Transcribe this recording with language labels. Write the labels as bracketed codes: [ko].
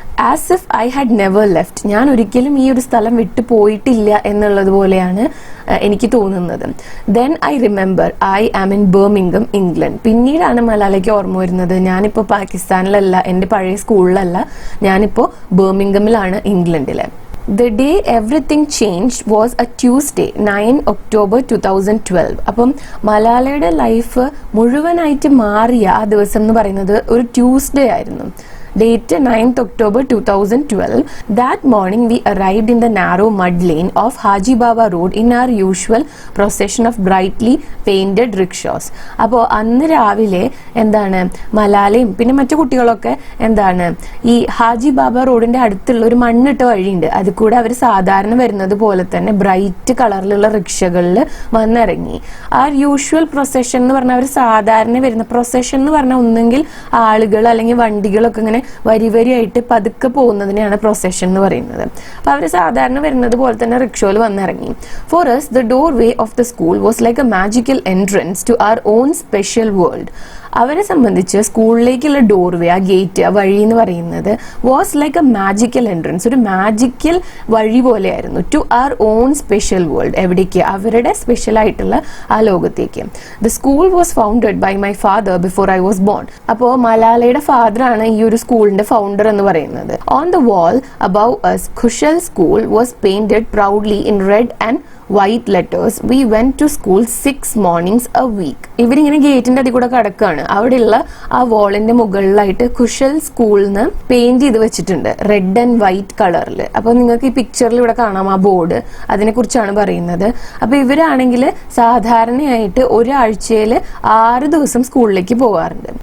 [en] As if I had never left. [ml] ഞാൻ ഒരിക്കലും ഈ ഒരു സ്ഥലം വിട്ടു പോയിട്ടില്ല എന്നുള്ളത് പോലെയാണ് എനിക്ക് തോന്നുന്നത്. [en] Then I remember I am in Birmingham, England. [ml] പിന്നീടാണ് മലാലയ്ക്ക് ഓർമ്മ വരുന്നത്, ഞാനിപ്പോൾ പാകിസ്ഥാനിലല്ല, എൻ്റെ പഴയ സ്കൂളിലല്ല, ഞാനിപ്പോൾ ബർമിംഗമിലാണ്, ഇംഗ്ലണ്ടിലെ. [en] The day everything changed was a Tuesday, 9 October 2012. [ml] അപ്പം മലാലയുടെ ലൈഫ് മുഴുവനായിട്ട് മാറിയ ആ ദിവസം എന്ന് പറയുന്നത് ഒരു ട്യൂസ്ഡേ ആയിരുന്നു. [en] Date 9th October 2012. That morning we arrived in the narrow mud lane of Haji Baba Road in our usual procession of brightly painted rickshaws. [ml] അപ്പോൾ അന്ന് രാവിലെ എന്താണ് മലാലയും പിന്നെ മറ്റു കുട്ടികളൊക്കെ എന്താണ് ഈ ഹാജി ബാബ റോഡിന്റെ അടുത്തുള്ള ഒരു മണ്ണിട്ട വഴിയുണ്ട്, അത് കൂടെ അവർ സാധാരണ വരുന്നത് പോലെ തന്നെ ബ്രൈറ്റ് കളറിലുള്ള റിക്ഷകളിൽ വന്നിറങ്ങി. ആ യൂഷ്വൽ പ്രൊസഷൻ എന്ന് പറഞ്ഞാൽ അവർ സാധാരണ വരുന്ന പ്രൊസഷൻ എന്ന് പറഞ്ഞാൽ ഒന്നെങ്കിൽ ആളുകൾ അല്ലെങ്കിൽ വണ്ടികളൊക്കെ ഇങ്ങനെ വരി വരിയായിട്ട് പതുക്കെ പോകുന്നതിനെയാണ് പ്രൊസഷൻ എന്ന് പറയുന്നത്. അപ്പൊ അവർ സാധാരണ വരുന്നത് പോലെ തന്നെ റിക്ഷോയിൽ വന്നിറങ്ങി. [en] For us the doorway of the school was like a magical entrance to our own special world. [ml] അവരെ സംബന്ധിച്ച് സ്കൂളിലേക്കുള്ള ഡോർവേ, ആ ഗേറ്റ്, ആ വഴി എന്ന് പറയുന്നത് [en] was like a magical entrance, [ml] ഒരു മാജിക്കൽ വഴി പോലെയായിരുന്നു. [en] To our own special world. [ml] എവിടേക്ക്? അവരുടെ സ്പെഷ്യൽ ആയിട്ടുള്ള ആ ലോകത്തേക്ക്. [en] The school was founded by my father before I was born. [ml] അപ്പോൾ മലാലയുടെ ഫാദറാണ് ഈ ഒരു സ്കൂളിന്റെ ഫൗണ്ടർ എന്ന് പറയുന്നത്. [en] On the wall above us Khushal School was painted proudly in red and white letters. We went to school 6 mornings a week. [ml] ഇവരിങ്ങനെ ഗേറ്റിന്റെ അതിൽ കൂടെ കടക്കാണ്. അവിടെയുള്ള ആ വാളിന്റെ മുകളിലായിട്ട് ഖുഷൽ സ്കൂളിന് പെയിന്റ് ചെയ്ത് വെച്ചിട്ടുണ്ട്, റെഡ് ആൻഡ് വൈറ്റ് കളറിൽ. അപ്പൊ നിങ്ങൾക്ക് ഈ പിക്ചറിൽ ഇവിടെ കാണാം ആ ബോർഡ്, അതിനെ കുറിച്ചാണ് പറയുന്നത്. അപ്പൊ ഇവരാണെങ്കിൽ സാധാരണയായിട്ട് ഒരാഴ്ചയിൽ 6 ദിവസം സ്കൂളിലേക്ക് പോകാറുണ്ട്.